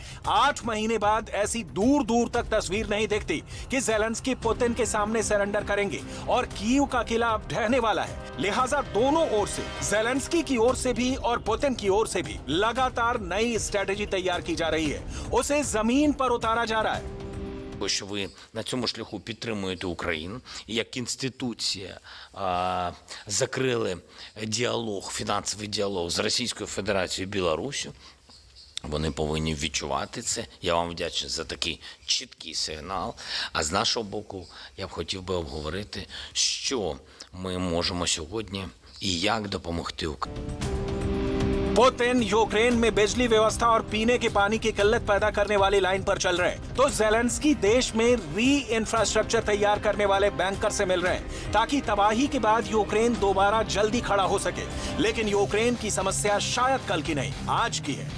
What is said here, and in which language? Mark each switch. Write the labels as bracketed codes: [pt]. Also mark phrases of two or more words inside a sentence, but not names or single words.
[hi] 8 महीने बाद ऐसी दूर दूर तक तस्वीर नहीं दिखती कि ज़ेलेंस्की पुतिन के सामने सरेंडर करेंगे और कीव का किला अब ढहने वाला है। लिहाजा दोनों ओर से, ज़ेलेंस्की की ओर से भी और पुतिन की ओर से भी लगातार नई स्ट्रेटेजी तैयार की जा रही है। उसे जमीन पर उतारा जा रहा है। [uk] Що ви на цьому шляху підтримуєте Україну, і як інституція закрили діалог, фінансовий діалог з Російською Федерацією і Білоруссю, вони повинні відчувати це. Я вам вдячний за такий чіткий сигнал. А з нашого боку я б хотів би обговорити, що ми можемо сьогодні і як допомогти Україні. [hi] पुतिन यूक्रेन में बिजली व्यवस्था और पीने के पानी की किल्लत पैदा करने वाली लाइन पर चल रहे हैं, तो ज़ेलेंस्की देश में री इंफ्रास्ट्रक्चर तैयार करने वाले बैंकर से मिल रहे हैं ताकि तबाही के बाद यूक्रेन दोबारा जल्दी खड़ा हो सके। लेकिन यूक्रेन की समस्या शायद कल की नहीं, आज की है।